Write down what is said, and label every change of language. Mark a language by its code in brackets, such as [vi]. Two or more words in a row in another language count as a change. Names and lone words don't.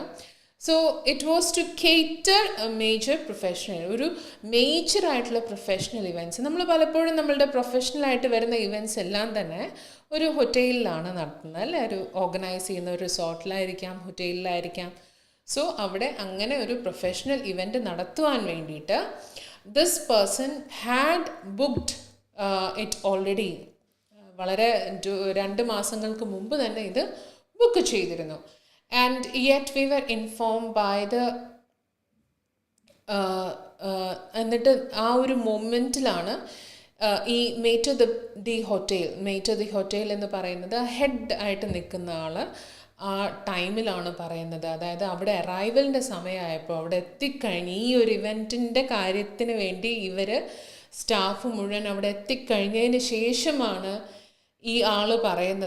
[en] So it was to cater a major professional, [ml] ഒരു മേജർ ആയിട്ടുള്ള [en] professional events. [ml] നമ്മൾ പലപ്പോഴും നമ്മളുടെ പ്രൊഫഷണലായിട്ട് വരുന്ന ഇവൻറ്റ്സ് എല്ലാം തന്നെ ഒരു ഹോട്ടലിലാണ് നടത്തുന്നത് അല്ലേ. ഒരു ഓർഗനൈസ് ചെയ്യുന്ന ഒരു റിസോർട്ടിലായിരിക്കാം, ഹോട്ടലിലായിരിക്കാം. സോ അവിടെ അങ്ങനെ ഒരു [en] professional event [ml] നടത്തുവാൻ വേണ്ടിയിട്ട് [en] this person had booked it already. [ml] വളരെ 2 മാസങ്ങൾക്ക് മുമ്പ് തന്നെ ഇത് ബുക്ക് ചെയ്തിരുന്നു. [en] and yet we were informed by the [ml] എന്നിട്ട് ആ ഒരു മൊമെൻറ്റിലാണ് ഈ [fr] maitre d' hotel [ml] എന്ന് പറയുന്നത് ഹെഡ് ആയിട്ട് നിൽക്കുന്ന ആൾ ആ ടൈമിലാണ് പറയുന്നത്. അതായത് അവിടെ അറൈവലിൻ്റെ സമയമായപ്പോൾ അവിടെ എത്തിക്കഴിഞ്ഞ് ഈ ഒരു ഇവൻറ്റിൻ്റെ കാര്യത്തിന് വേണ്ടി ഇവർ സ്റ്റാഫ് മുഴുവൻ അവിടെ എത്തിക്കഴിഞ്ഞതിന് ശേഷമാണ് ഈ ആൾ പറയുന്നത്.